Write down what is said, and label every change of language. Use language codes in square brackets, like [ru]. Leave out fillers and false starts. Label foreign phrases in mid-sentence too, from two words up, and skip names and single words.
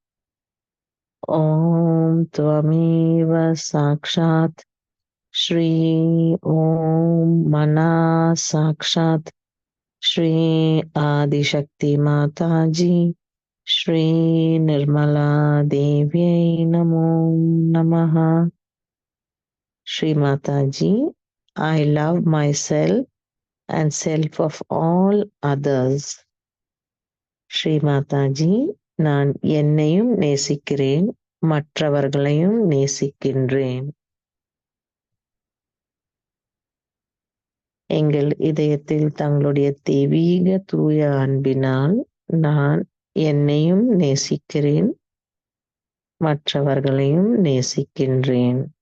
[sa] ॐ त्वमेव साक्षात् श्री ॐ मना साक्षात् श्री आदिशक्ति माताजी श्री निर्मला देव्यै नमो नमः. [en] Shri Mataji, I love myself and self of all others. [ta] ஸ்ரீ மாதாஜி, நான் என்னையும் நேசிக்கிறேன், மற்றவர்களையும் நேசிக்கின்றேன். எங்கள் இதயத்தில் தங்களுடைய தெய்வீக தூய அன்பினால் நான் என்னையும் நேசிக்கிறேன், மற்றவர்களையும் நேசிக்கின்றேன்.